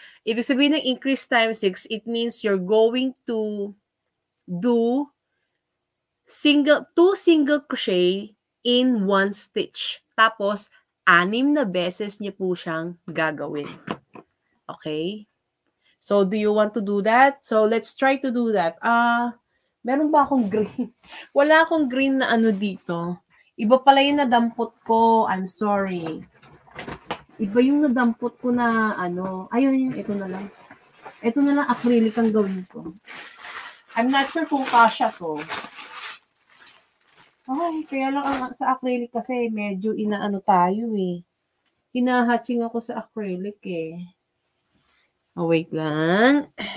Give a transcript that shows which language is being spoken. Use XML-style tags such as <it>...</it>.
<tl>Ibig sabihin ng</tl> <en>increase times 6, it means you're going to do 2 single crochet in 1 stitch.</en> <tl>Tapos, 6 na beses niyo po siyang gagawin.</tl> <en>Okay? So, do you want to do that? So, let's try to do that.</en> <tl>Meron ba akong green? Wala akong green na dito. Iba pala yung nadampot ko.</tl> <en>I'm sorry.</en> <tl>Iba yung nadampot ko na ayun, ito na lang. Ito na lang acrylic ang gawin ko.</tl> <en>I'm not sure</en> <tl>kung kasya to. Ay, kaya lang sa acrylic kasi medyo tayo eh. Hinahatching ako sa acrylic eh. Oh, wait lang.</tl>